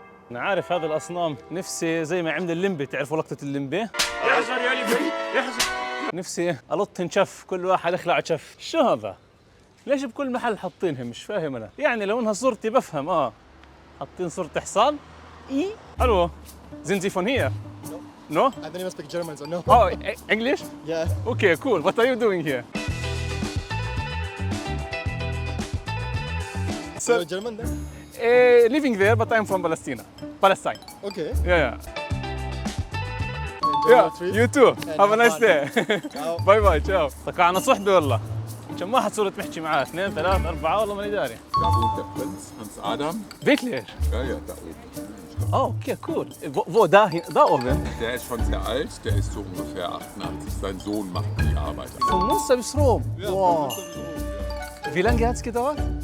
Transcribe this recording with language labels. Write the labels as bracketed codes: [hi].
[ar] أنا عارف هذا الأصنام، نفسي زي ما عمل اللمبي، تعرفوا لقطة اللمبي؟ يحزن يا لمبي يحزن. نفسي ألطن شف، كل واحد يخلع شف. شو هذا؟ ليش بكل محل حاطينها؟ مش فاهم أنا. يعني لو إنها صورتي بفهم. حاطين صورة حصان؟ إيه؟ ألو [de] sind Sie von hier? [en] No? I don't even speak German, so no. Oh, English? Yeah. Okay, cool. What are you doing here? You're German then? Living there, but I'm from Palestine. Okay. Yeah. Enjoy your trip. You too. And Have a nice fun. day. Ciao. [ar] باي باي تشاو. طقعنا صحبة والله. كم واحد صورة محكي معاه؟ 2 3 4 والله ماني داري. [de] Da wohnt der Prinz, Hans Adam. Wirklich? Ja, da oben. Oh, okay, cool. Wo da oben? Der ist schon sehr alt, der ist so ungefähr 88. Sein Sohn macht die Arbeit. Von Munster bis Rom. Wow. Wie lange hat es gedauert?